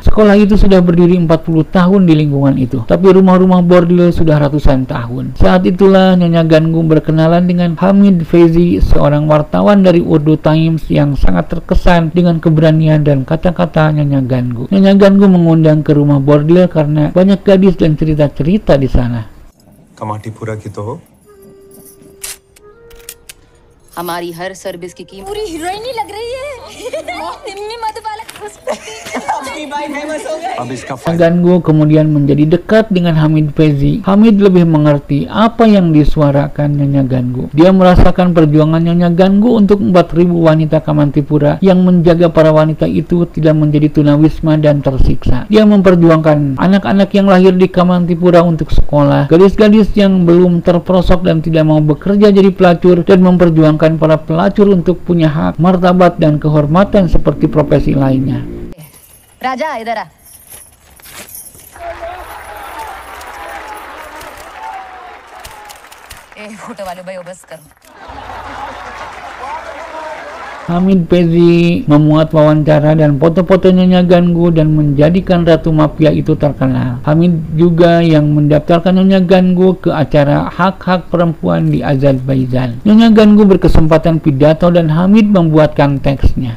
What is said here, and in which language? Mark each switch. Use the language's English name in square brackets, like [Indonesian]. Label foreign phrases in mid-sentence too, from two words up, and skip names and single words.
[Indonesian] Sekolah itu sudah berdiri 40 tahun di lingkungan itu, tapi rumah-rumah bordil sudah ratusan tahun. Saat itulah Nyonya Ganggu berkenalan dengan Hamid Faizi, seorang wartawan dari Urdu Times yang sangat terkesan dengan keberanian dan kata-kata Nyonya Ganggu. Nyonya Ganggu mengundang ke rumah bordil karena banyak gadis dan cerita-cerita di sana. [Hindi] कमाटीपुरा की तो हो, हमारी हर सर्विस की कीमत पूरी हीरोइन ही लग रही है। निम्मी मधुबाला अब इसका [Indonesian] Nyonya Ganggu kemudian menjadi dekat dengan Hamid Faizi. Hamid lebih mengerti apa yang disuarakan Nyonya Ganggu. Dia merasakan perjuangan Nyonya Ganggu untuk 4.000 wanita Kamantipura yang menjaga para wanita itu tidak menjadi tunawisma dan tersiksa. Dia memperjuangkan anak-anak yang lahir di Kamantipura untuk sekolah, gadis-gadis yang belum terperosok dan tidak mau bekerja jadi pelacur, dan memperjuangkan para pelacur untuk punya hak, martabat, dan kehormatan seperti profesi lainnya. [Hindi] राजा इधर आ। फोटो वाले भाई बस करो। [Indonesian] Hamid Faizi memuat wawancara dan foto-foto Nyonya Ganggu dan menjadikan Ratu Mafia itu terkenal. Hamid juga yang mendaftarkan Nyonya Ganggu ke acara hak-hak perempuan di Azerbaijan. Nyonya Ganggu berkesempatan pidato dan Hamid membuatkan teksnya.